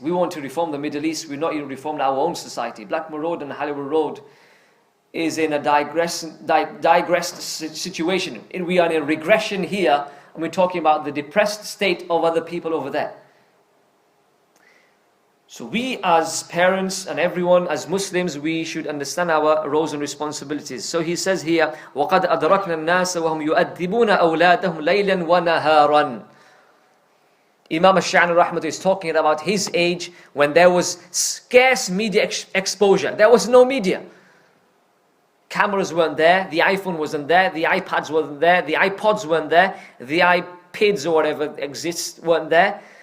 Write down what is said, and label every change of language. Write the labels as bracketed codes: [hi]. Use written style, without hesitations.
[en] We want to reform the Middle East. We're not even reformed our own society. Blackmore Road and Halliwell Road is in a digressed situation. We are in a regression here, and we're talking about the depressed state of other people over there. So we as parents and everyone as Muslims, we should understand our roles and responsibilities. So he says here, [ar] وَقَدْ أَدْرَكْنَا النَّاسَ وَهُمْ يُؤَدِّبُونَ أَوْلَادَهُمْ لَيْلًا وَنَهَارًا. [en] Imam Sha'rani rahmatullah is talking about his age when there was scarce media exposure. There was no media. Cameras weren't there, the iPhone wasn't there, the iPads weren't there, the iPods weren't there, the iPads or whatever exists weren't there.